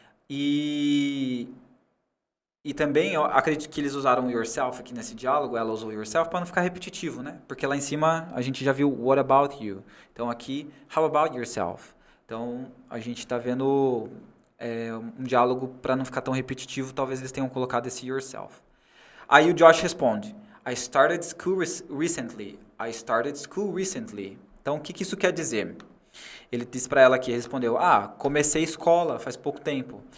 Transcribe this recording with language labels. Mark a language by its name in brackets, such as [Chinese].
[Portuguese] E também, eu acredito que eles usaram o yourself aqui nesse diálogo, ela usou yourself para não ficar repetitivo, né? Porque lá em cima a gente já viu [English] what about you. [Portuguese] Então aqui, [English] how about yourself? [Portuguese] Então a gente está vendo um diálogo para não ficar tão repetitivo, talvez eles tenham colocado esse yourself. Aí o Josh responde, [English] I started school recently. I started school recently. [Portuguese] Então o que isso quer dizer? Ele disse para ela aqui, respondeu, comecei escola faz pouco tempo.